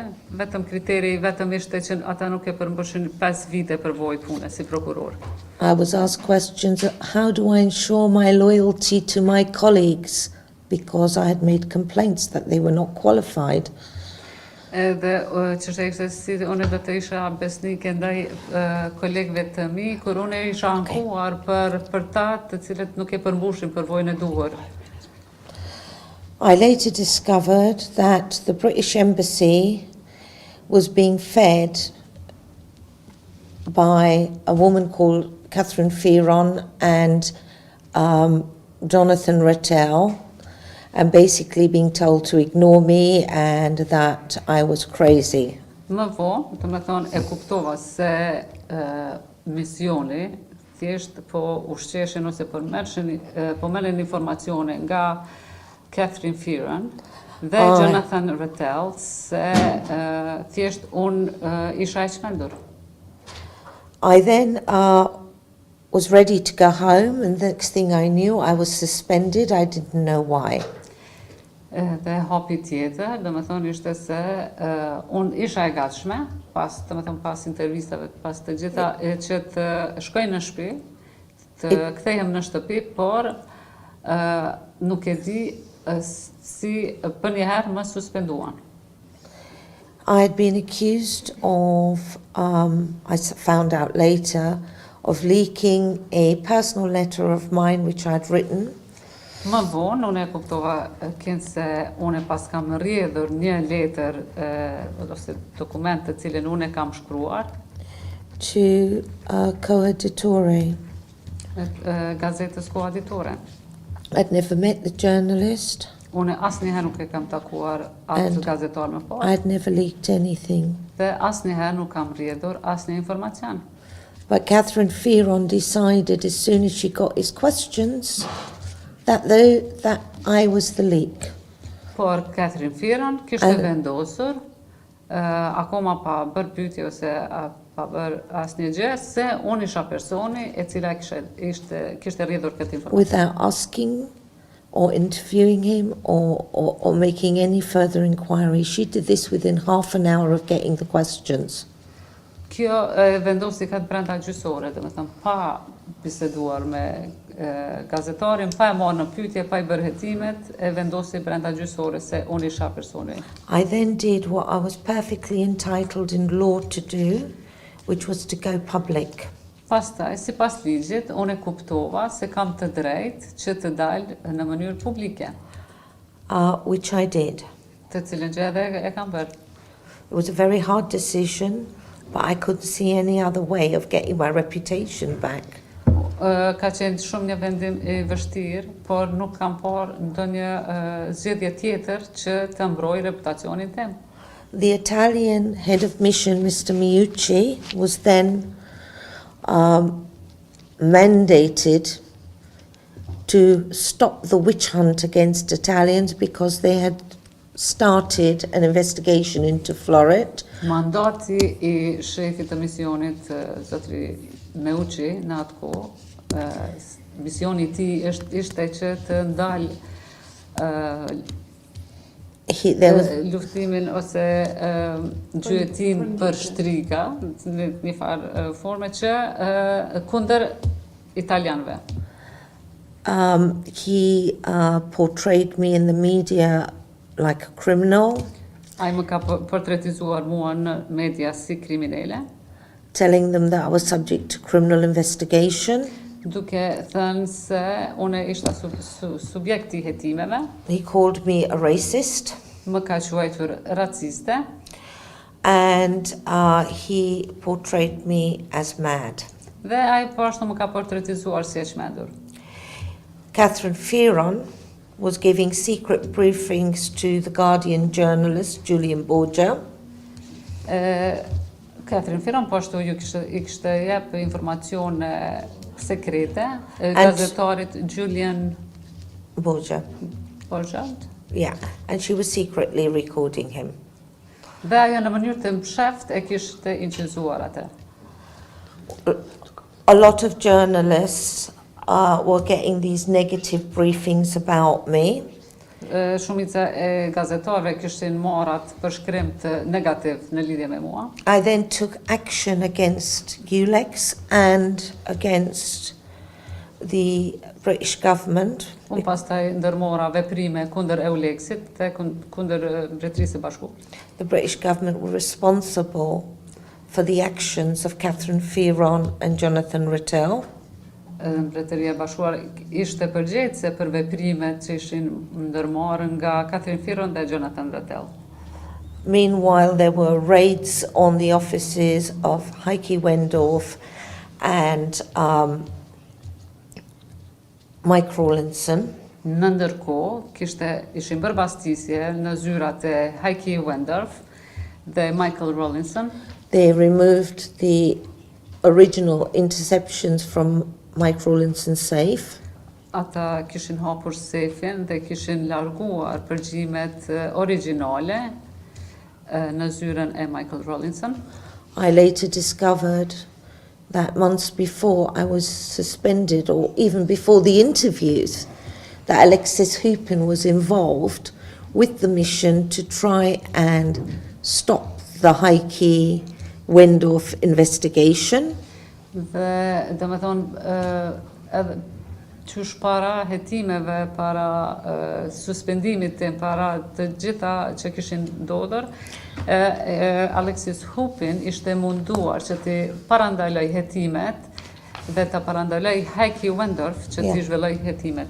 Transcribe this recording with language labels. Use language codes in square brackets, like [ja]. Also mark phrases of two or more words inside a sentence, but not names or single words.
[sq] Vetëm kriteri vetëm ishte që ata nuk e përmbushin 5 vite përvojë pune si prokuror. [en] I was asked questions, how do I ensure my loyalty to my colleagues? Because I had made complaints that they were not qualified. [sq] Edhe çështja ishte si unë do të isha besnike ndaj kolegëve të mi, kur unë isha ankuar për ta të cilët nuk e përmbushin përvojën e duhur. [en] I later discovered that the British Embassy was being fed by a woman called Catherine Fearon and Jonathan Rattell, and basically being told to ignore me and that I was crazy. [sq] Më vonë, do të thonë e kuptova se misioni thjesht po ushqeshin ose po merrnin informacione nga Catherine Fearon dhe Jonathan Rattell se thjesht isha e çmendur. [en] I then was ready to go home, and the next thing I knew, I was suspended. I didn't know why. [sq] Dhe hapi tjetër, do me thonë ishte se unë isha e gatshme, pas intervistave, pas të gjitha, që të shkoj në shtëpi, të kthehem në shtëpi, por nuk e di si për njëherë më suspenduan. [en] I had been accused of, found out later, of leaking a personal letter of mine which I had written. [sq] Më vonë, unë e kuptova kënë se unë pas kam rrjedhur një letër ose dokument të cilin unë e kam shkruar [en] To co-editore. [sq] Gazetës koeditore. [en] I'd never met the journalist. [sq] Unë asnjëherë nuk e kam takuar atë gazetar më parë. [en] I'd never leaked anything. [sq] Dhe asnjëherë nuk kam rrjedhur asnjë informacion. [en] But Catherine Fearon decided as soon as she got his questions that I was the leak. [sq] Por Catherine Fearon kishte vendosur akoma pa bërë pyetje ose pa bërë asnjë gjë se unë isha personi e cila kishte rrjedhur këtë informacion. [en] Without asking or interviewing him or making any further inquiry. She did this within half an hour of getting the questions. [sq] Kjo vendosi këtë brenda gjysore, domethënë pa biseduar me gazetarin, pa e marrë në pyetje, pa i bërë hetimet, e vendosi brenda gjysore se unë isha personi. [en] I then did what I was perfectly entitled in law to do, which was to go public. [sq] Pastaj, sipas ligjit, unë e kuptova se kam të drejtë që të dalë në mënyrë publike. [en] Which I did. [sq] Të cilën gjë edhe e kam bërë. [en] It was a very hard decision, but I couldn't see any other way of getting my reputation back. [sq] Ka qenë shumë një vendim I vështirë, por nuk kam parë ndonjë zgjedhje tjetër që të mbroj reputacionin tim. [en] The Italian head of mission, Mr. Miucci, was then mandated to stop the witch hunt against Italians because they had started an investigation into Floret. [sq] Mandati I shefit të misionit, zotri Meucci, në atë kohë, misioni I tij ishte që të ndalë luftimin ose gjyetin për shtrika, në një farë forme që kundër italianëve. [en] He portrayed me in the media like a criminal. [sq] Ai më ka portretizuar mua në media si kriminale. [en] Telling them that I was subject to criminal investigation. [sq] Duke thënë se unë ishta subjekt I hetimeve. [en] He called me a racist. [sq] Më ka quajtur raciste. [en] And he portrayed me as mad. [sq] Dhe ai poashtu më ka portretizuar si e çmendur. [en] Catherine Fearon was giving secret briefings to the Guardian journalist Julian Borgia. [sq] Catherine Fearon poashtu I kishte jep informacione sekrete gazetarit Julian Borgia. [en] Yeah, and she was secretly recording him. [sq] Dhe ajo në mënyrë të msheft e kishte incizuar atë. [en] A lot of journalists were getting these negative briefings about me. [sq] Shumica e gazetarëve kishin marrë atë përshkrim të negativ në lidhje me mua. [en] I then took action against EULEX and against the British government. [sq] Unë pastaj ndërmora veprime kundër EULEX-it dhe kundër Mbretërisë së Bashkuar. [en] The British government were responsible for the actions of Catherine Fearon and Jonathan Rittell. [sq] Mbretëria e Bashkuar ishte përgjegjëse për veprimet që ishin ndërmarrë nga Catherine Fearon dhe Jonathan Rittell. [en] Meanwhile, there were raids on the offices of Heike Wendorf and Mike Rawlinson. [sq] Në ndërkohë, ishin bërë bastisje në zyrat e Heike Wendorf dhe Michael Rawlinson. [en] They removed the original interceptions from Mike Rawlinson's safe. [sq] Ata kishin hapur sefin dhe kishin larguar përgjimet origjinale në zyrën e Michael Rawlinson. [en] I later discovered that months before I was suspended, or even before the interviews, that Alexis Hupin was involved with the mission to try and stop the Heike Wendorf investigation. [sq] Dhe domethënë qysh para hetimeve, para suspendimit tim, para të gjitha që kishin ndodhur, Alexis Hupin ishte munduar që të parandaloj hetimet dhe të parandaloj Heikki Wendorf që të zhvilloj hetimet.